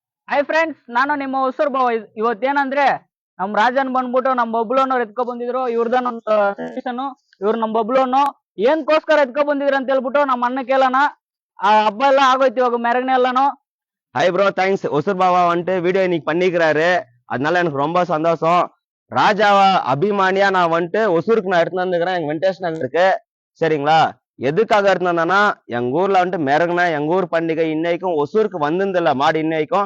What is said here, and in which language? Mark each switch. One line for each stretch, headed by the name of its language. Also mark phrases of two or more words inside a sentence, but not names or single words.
Kannada: ಹಾಯ್ ಫ್ರೆಂಡ್ಸ್, ನಾನು ನಿಮ್ಮ ಹೊಸೂರ್ ಬಾವ. ಇವತ್ತೇನಂದ್ರೆ ನಮ್ ರಾಜನ್ ಬಂದ್ಬಿಟ್ಟು ನಮ್ ಬಬ್ಲುನವ್ರು ಎತ್ಕೊ ಬಂದಿದ್ರು. ಇವ್ರದೊಂದು ಸಜೆಷನ್. ಇವ್ರು ನಮ್ ಬಬ್ಲುನು ಏನ್ಕೋಸ್ಕರ ಎತ್ಕೊ ಬಂದಿದ್ರು ಅಂತ ಹೇಳ್ಬಿಟ್ಟು ನಮ್ಮ ಅಣ್ಣ ಕೇಳೋಣ. ಆ ಹಬ್ಬ ಎಲ್ಲ ಆಗೋಯ್ತು, ಇವಾಗ ಮೆರಗನೆ ಎಲ್ಲಾನು.
Tamil: ஹாய் ப்ரோ, தேங்க்ஸ். ஒசூர் பாபா வந்துட்டு வீடியோ இன்னைக்கு பண்ணிக்கிறாரு. அதனால எனக்கு ரொம்ப சந்தோஷம். ராஜாவா அபிமானியா நான் வந்துட்டு ஒசூருக்கு நான் எடுத்துட்டு வந்துக்கிறேன். எங்க வெங்கடேஷ் நகருக்கு. சரிங்களா? எதுக்காக எடுத்துட்டு வந்தேன்னா, எங்க ஊர்ல வந்துட்டு மெரகுனா எங்க ஊர் பண்டிகை இன்னைக்கும் ஒசூருக்கு வந்திருந்தில்ல மாடு இன்னைக்கும்.